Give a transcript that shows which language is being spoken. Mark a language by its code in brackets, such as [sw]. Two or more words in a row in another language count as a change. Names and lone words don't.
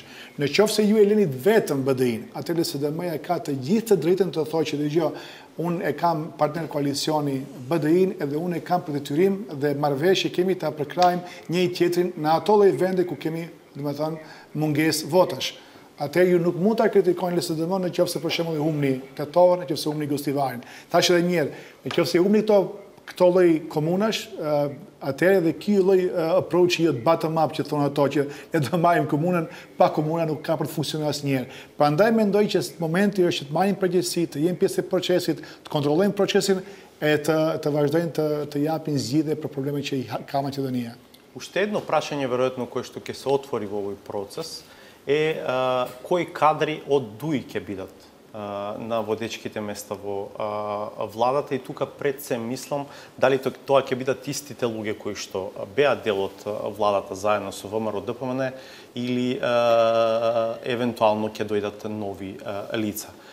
[sq] Në qoftë se ju e lëni vetëm BDI-n, atëherë SDM-ja ka të gjithë të drejtën të thotë që dëgjoj, unë e kam partner koalicioni BDI-n edhe unë e kam për detyrim dhe marrëveshje kemi ta përkrajmë njëri tjetrin në ato lloj vende ku kemi, domethënë, mungesë votash. Atëherë ju nuk mund ta kritikoni LSDM-n në qoftë se për shembull i humni Tetovën, në qoftë se humni Gostivarin. Thash edhe një herë, në qoftë se humni këto lloj komunash, atëherë edhe ky lloj approach-i jot [en] bottom up [sq] që thonë ato që ne do marrim komunën, pa komuna nuk ka për të funksionuar asnjëherë. Prandaj mendoj që momenti është të marrin përgjegjësi, të jenë pjesë e procesit, të kontrollojnë procesin e të vazhdojnë të japin zgjidhje për problemet që ka Maqedonia. [mk] Уште едно прашање веројатно кое што ќе се отвори во овој процес е кои кадри од ДУИ ќе бидат на водечките места во владата и тука пред се мислам дали тоа ќе бидат истите луѓе кои што беа дел од владата заедно со ВМРО-ДПМН или евентуално ќе дојдат нови лица.